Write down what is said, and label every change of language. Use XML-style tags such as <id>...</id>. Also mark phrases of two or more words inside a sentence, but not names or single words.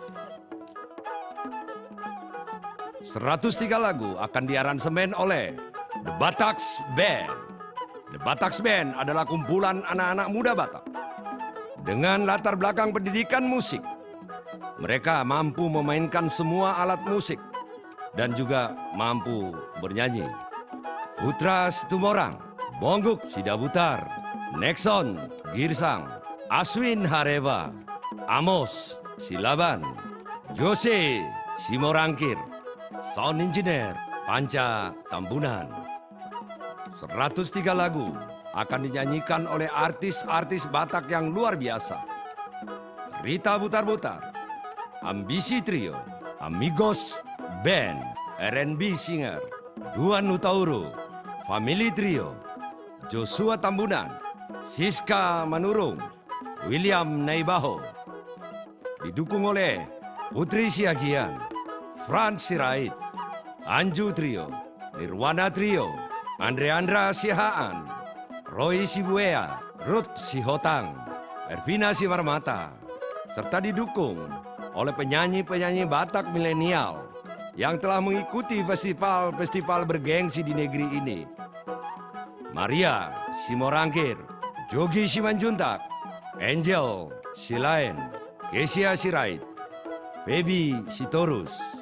<id>103 lagu akan diaransemen oleh The Bataks Band. The Bataks Band adalah kumpulan anak-anak muda Batak dengan latar belakang pendidikan musik. Mereka mampu memainkan semua alat musik dan juga mampu bernyanyi. Putra Situmorang, Bongguk Sidabutar, Nexon Girsang, Aswin Hareva, Amos Silaban, Jose Simorangkir,</id> <en>Sound Engineer</en> <id>Panca Tambunan. 103 lagu akan dinyanyikan oleh artis-artis Batak yang luar biasa. Rita Butar-Butar, Ambisi Trio, Amigos Band, R&B Singer, Duan Utauru, Family Trio, Joshua Tambunan, Siska Manurung, William Naibaho. Didukung oleh Putri Siagian, Franz Sirait, Anju Trio, Nirwana Trio, Andra Sihaan, Roy Sibuea, Ruth Sihotang, Ervina Simarmata, serta didukung oleh penyanyi-penyanyi Batak milenial yang telah mengikuti festival-festival bergengsi di negeri ini. Maria Simorangkir, Jogi Simanjuntak, Angel Silain, Kesia Sirait, Baby Sitorus.</id>